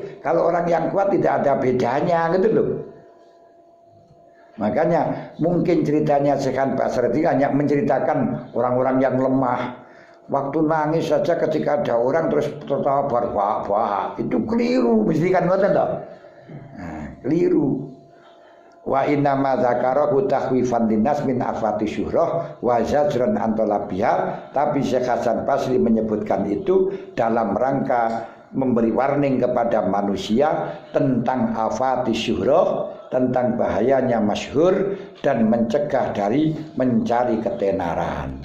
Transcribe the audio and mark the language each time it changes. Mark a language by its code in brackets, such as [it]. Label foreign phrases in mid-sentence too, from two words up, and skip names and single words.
[id] Kalau orang yang kuat tidak ada bedanya, gitu loh. Makanya mungkin ceritanya Syekh Basri hanya menceritakan orang-orang yang lemah. Waktu nangis saja ketika ada orang terus tertawa bahak-bahak, itu keliru, [jv] mesti kan ngoten toh. [id] Keliru. [ar] وإن ما ذكره تخويفا للناس من آفات الشهرة وزجرا عن طلبها. [id] Tapi Syekh Hasan Basri menyebutkan itu dalam rangka memberi warning kepada manusia tentang [ar] آفات الشهرة, [id] tentang bahayanya masyhur, dan mencegah dari mencari ketenaran.